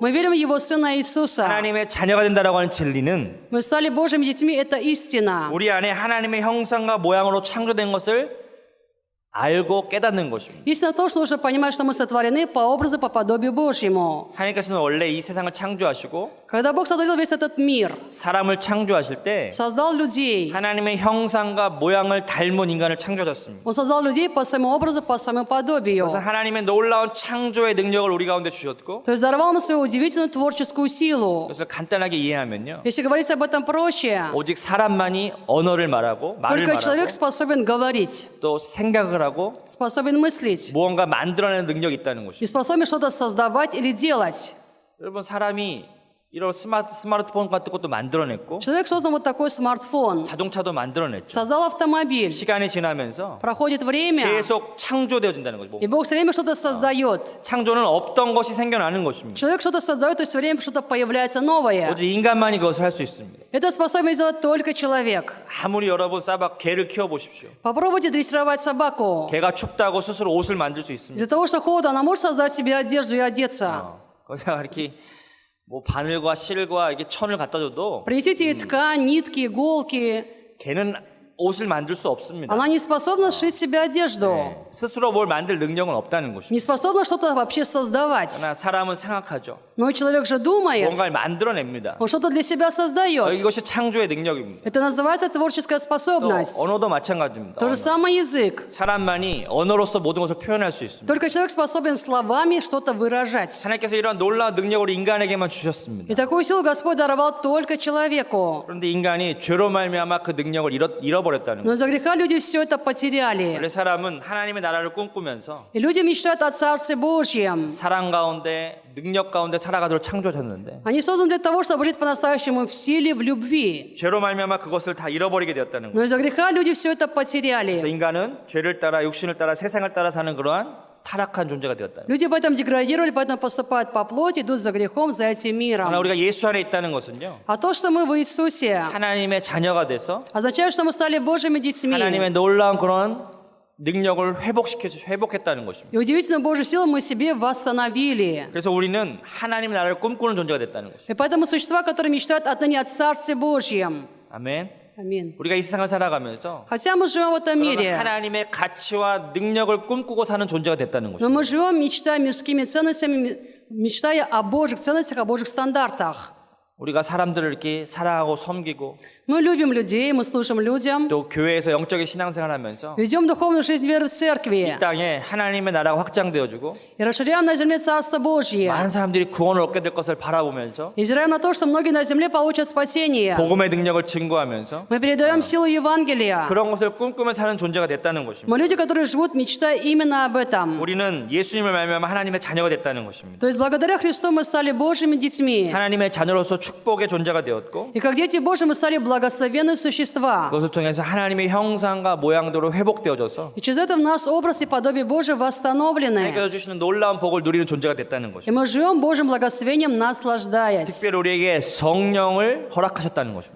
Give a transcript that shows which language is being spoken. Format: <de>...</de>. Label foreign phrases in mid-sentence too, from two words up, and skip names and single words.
<ru>Мы верим в Его Сына Иисуса.</ru> <ko>하나님의 자녀가 된다라고 하는 진리는</ko> <ru>Мы стали Божьими детьми. Это истина.</ru> <ko>우리 안에 하나님의 형상과 모양으로 창조된 것을 알고 깨닫는 것입니다.</ko> <ru>Истина то, что нужно понимать, что мы сотворены по образу, по подобию Божьему.</ru> <ko>하나님께서는 원래 이 세상을 창조하시고</ko> <ru>Когда Бог сотворил весь этот мир,</ru> <ko>사람을 창조하실 때</ko> <ru>создал людей,</ru> <ko>하나님의 형상과 모양을 닮은 인간을 창조하셨습니다.</ko> <ru>Он создал людей по своему образу, по своему подобию.</ru> <ko>그래서 하나님의 놀라운 창조의 능력을 우리 가운데 주셨고</ko> <ru>То есть даровал нам свою удивительную творческую силу.</ru> <ko>그것을 간단하게 이해하면요.</ko> <ru>Если говорить об этом проще,</ru> <ko>오직 사람만이 언어를 말하고 말을</ko> <ru>только</ru> <ko>말하고</ko> <ru>человек способен говорить,</ru> <ko>또 생각을 하고</ko> <ru>способен мыслить</ru> <ko>무언가 만들어내는 능력이 있다는</ko> <ru>и</ru> <ko>것입니다.</ko> <ru>способен что-то создавать или делать.</ru> <ko>여러분 사람이 이런 스마트폰 같은 것도 만들어냈고</ko> <ru>Человек создал вот такой смартфон,</ru> <ko>자동차도 만들어냈죠.</ko> <ru>создал автомобиль.</ru> <ko>시간이 지나면서</ko> <ru>Проходит время,</ru> <ko>계속 창조되어진다는 거죠.</ko> <ru>и Бог все время что-то создает.</ru> <ko>창조는 없던 것이 생겨나는 것입니다.</ko> <ru>Человек что-то создает, то есть все время что-то появляется новое.</ru> <ko>오직 인간만이 그것을 할 수 있습니다.</ko> <ru>Это способен сделать только человек.</ru> <ko>아무리 여러분 개를 키워보십시오.</ko> <ru>Попробуйте дрессировать собаку.</ru> <ko>개가 춥다고 스스로 옷을 만들 수 있습니다.</ko> <ru>Из-за того, что холодно, она может создать себе одежду и одеться.</ru> <ko>거기다가 이렇게 뭐 바늘과 실과 이렇게 천을 갖다 줘도</ko> <ru>Принесите ей ткань, нитки, иголки.</ru> <ko>개는 옷을 만들 수 없습니다.</ko> <ru>Она не способна сшить себе одежду,</ru> <ko>스스로 뭘 만들 능력은 없다는 것입니다.</ko> <ru>не способна что-то вообще создавать.</ru> <ko>그러나 사람은 생각하죠.</ko> <ru>Но человек же думает,</ru> <ko>뭔가를 만들어냅니다.</ko> <ru>он что-то для себя создает.</ru> <ko>이것이 창조의 능력입니다.</ko> <ru>Это называется творческая</ru> <ko>또</ko> <ru>способность.</ru> <ko>언어도 마찬가지입니다.</ko> <ru>То же</ru> <ko>언어.</ko> <ru>самое язык.</ru> <ko>사람만이 언어로서 모든 것을 표현할 수 있습니다.</ko> <ru>Только человек способен словами что-то выражать.</ru> <ko>하나님께서 이런 놀라운 능력을 인간에게만 주셨습니다.</ko> <ru>И такую силу Господь даровал только человеку.</ru> <ko>그런데 인간이 죄로 말미암아 그 능력을 잃어버렸다는</ko> <ru>Но</ru> <ko>거예요.</ko> <ru>из-за греха люди все это потеряли.</ru> <ko>원래 사람은 하나님의 나라를 꿈꾸면서</ko> <ru>И люди мечтают о Царстве Божьем.</ru> <ko>사랑 가운데 능력 가운데 살아가도록 창조하셨는데</ko> <ru>Они созданы для того, чтобы жить по-настоящему в силе, в любви.</ru> <ko>죄로 말미암아 그것을 다 잃어버리게 되었다는 거예요.</ko> <ru>Но из-за греха люди все это</ru> <ko>그래서</ko> <ru>потеряли.</ru> <ko>인간은 죄를 따라 육신을 따라 세상을 따라 사는 그러한 타락한 존재가 되었다.</ko> <ru>Люди поэтому деградировали, поэтому поступают по плоти, идут за грехом, за этим</ru> <ko>그러나</ko> <ru>миром.</ru> <ko>우리가 예수 안에 있다는 것은요.</ko> <ru>А то, что мы в Иисусе,</ru> <ko>하나님의 자녀가 돼서</ko> <ru>означает, что мы стали Божьими детьми.</ru> <ko>하나님의 놀라운 그런 능력을 회복했다는 것입니다.</ko> <ru>И удивительно, Божью силу мы себе восстановили.</ru> <ko>그래서 우리는 하나님의 나라를 꿈꾸는 존재가 됐다는 것입니다.</ko> <ru>И поэтому существа, которые мечтают отныне о Царстве Божьем.</ru> <ko>아멘.</ko> <ru>Аминь.</ru> <ko>우리가 이 세상을 살아가면서</ko> <ru>Хотя мы живем в этом</ru> <ko>그러나</ko> <ru>мире,</ru> <ko>하나님의 가치와 능력을 꿈꾸고 사는 존재가 됐다는</ko> <ru>но</ru> <ko>것입니다.</ko> <ru>мы живем, мечтая мирскими ценностями, мечтая о Божьих ценностях, о Божьих стандартах.</ru> <ko>우리가 사람들을 이렇게 사랑하고 섬기고</ko> <ru>Мы любим людей, мы служим людям,</ru> <ko>또 교회에서 영적인 신앙생활을 하면서</ko> <ru>ведем духовную жизнь веры в церкви</ru> <ko>이 땅에 하나님의 나라가 확장되어지고</ko> <ru>и расширяем на земле Царство Божье.</ru> <ko>많은 사람들이 구원을 얻게 될 것을 바라보면서</ko> <ru>И взираем на то, что многие на земле получат спасение.</ru> <ko>복음의 능력을 증거하면서</ko> <ru>Мы передаем силу Евангелия.</ru> <ko>그런 것을 꿈꾸며 사는 존재가 됐다는 것입니다.</ko> <ru>Мы люди, которые живут, мечтая именно об этом.</ru> <ko>우리는 예수님을 말미암아 하나님의 자녀가 됐다는 것입니다.</ko> <ru>То есть благодаря Христу мы стали Божьими детьми.</ru> <ko>하나님의 자녀로서 축복의 존재가 되었고</ko> <ru>И как дети Божьи мы стали благословенные существа.</ru> <ko>그것을 통해서 하나님의 형상과 모양대로 회복되어져서</ko> <ru>И через это в нас образ и подобие Божие восстановлены.</ru> <ko>하나님께서 주시는 놀라운 복을 누리는 존재가 됐다는</ko> <ru>И</ru> <ko>것입니다.</ko> <ru>мы живем Божьим благословением, наслаждаясь.</ru> <ko>특별히 우리에게 성령을 허락하셨다는 것입니다.</ko>